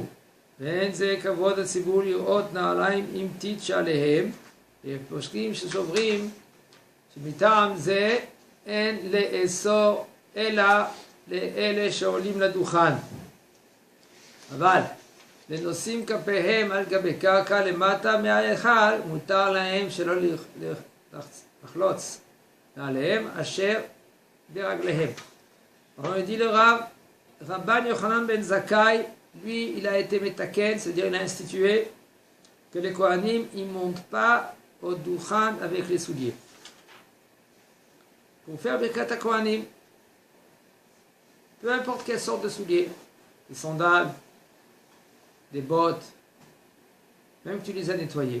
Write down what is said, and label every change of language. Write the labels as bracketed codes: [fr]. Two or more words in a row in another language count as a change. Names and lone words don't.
[he] ואין זה כבוד הציבור לראות נעליים עם טיט שעליהם, ופוסקים שסוברים שמטעם זה אין לאסור אלא לאלה שעולים לדוכן. אבל לנושאים כפיהם על גבי קרקע למטה מההיכל, מותר להם שלא לחלוץ עליהם אשר ברגליהם. [fr] On dit le Rav, Rabban Yochanan ben Zakkai, lui, il a été métaken, c'est-à-dire il a institué que les Kohanim, ils ne montent pas au Dukhan avec les souliers. Pour faire [he] ברכת הכהנים, [fr] peu importe quelle sorte de souliers, des sandales, des bottes, même que tu les as nettoyés.